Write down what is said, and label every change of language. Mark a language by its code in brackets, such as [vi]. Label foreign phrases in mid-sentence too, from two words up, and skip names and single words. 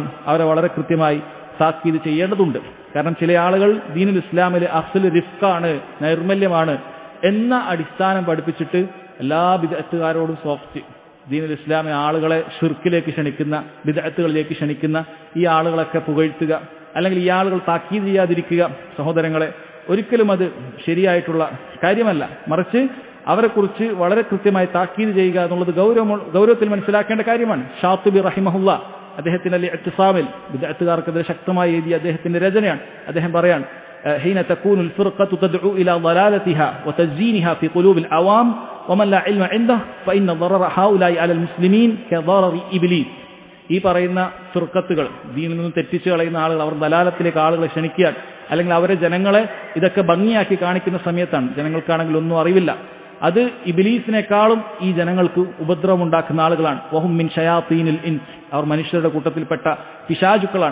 [ml] അവരെ വളരെ കൃത്യമായി താക്കീത് ചെയ്യേണ്ടതുണ്ട്. കാരണം ചില ആളുകൾ ദീനുൽ ഇസ്ലാമിൽ അസ്ൽ റിഫ്ഖാണ്, നൈർമല്യമാണ് എന്ന അടിസ്ഥാനം പഠിപ്പിച്ചിട്ട് എല്ലാ ബിദ്അത്തുകാരോടും സോഫ്റ്റ്, ദീനുൽ ഇസ്ലാമിലെ ആളുകളെ ഷിർക്കിലേക്ക് ക്ഷണിക്കുന്ന, ബിദ്അത്തുകളിലേക്ക് ക്ഷണിക്കുന്ന ഈ ആളുകളൊക്കെ പുകഴ്ത്തുക, അല്ലെങ്കിൽ ഈ ആളുകൾ താക്കീത് ചെയ്യാതിരിക്കുക. സഹോദരങ്ങളെ, ഒരിക്കലും അത് ശരിയായിട്ടുള്ള കാര്യമല്ല. മറിച്ച് അവരെക്കുറിച്ച് വളരെ കൃത്യമായി താക്കീത് ചെയ്യുക എന്നുള്ളത് ഗൗരവത്തിൽ മനസ്സിലാക്കേണ്ട കാര്യമാണ്. ഷാത്തിബി റഹിമഹുല്ല അദ്ദേഹത്തിന്റെ ഇഅ്തിസാമിൽ ബിദ്അത്തുകാർക്കെതിരെ ശക്തമായി എഴുതിയ അദ്ദേഹത്തിന്റെ രചനയാണ്. അദ്ദേഹം പറയാൻ [ar] حين تكون الفرقة تدعو إلى ضلالتها وتزيينها في قلوب العوام ومن لا علم عنده فإن ضرر هؤلاء على المسلمين كضرر إبليس. [ml] ഈ പറയുന്ന ഫിർഖത്തുകൾ, ദീനിൽ നിന്ന് തെറ്റിച്ചു കളയുന്ന ആളുകൾ, അവർ ദലാലത്തിലേക്ക് ആളുകളെ ക്ഷണിക്കാൻ അല്ലെങ്കിൽ അവരെ ജനങ്ങളെ ഇതൊക്കെ ഭംഗിയാക്കി കാണിക്കുന്ന സമയത്താണ്, ജനങ്ങൾക്കാണെങ്കിൽ ഒന്നും അറിവില്ല, അത് ഇബ്ലീസിനേക്കാളും ഈ ജനങ്ങൾക്ക് ഉപദ്രവം ഉണ്ടാക്കുന്ന ആളുകളാണ്. [ar] وهم من شياطين الإنس, [ml] അവർ മനുഷ്യരുടെ കൂട്ടത്തിൽപ്പെട്ട പിശാചുക്കളാണ്.